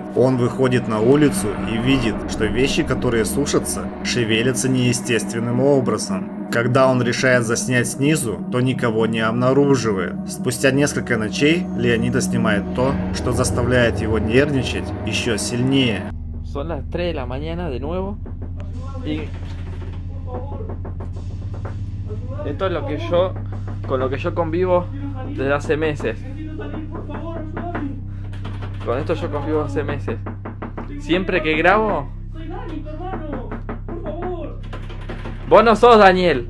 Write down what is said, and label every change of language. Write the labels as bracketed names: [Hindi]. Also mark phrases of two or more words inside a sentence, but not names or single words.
[Russian] Он выходит на улицу и видит, что вещи, которые сушатся, шевелятся неестественным образом. Когда он решает заснять снизу, то никого не обнаруживает. Спустя несколько ночей Леонита снимает то, что заставляет его нервничать еще сильнее. [Spanish] Son las 3 de la mañana de nuevo. Y esto es lo que yo, con lo que yo convivo desde hace meses. Con esto yo convivo hace meses. Siempre que grabo. Vos no sos Daniel.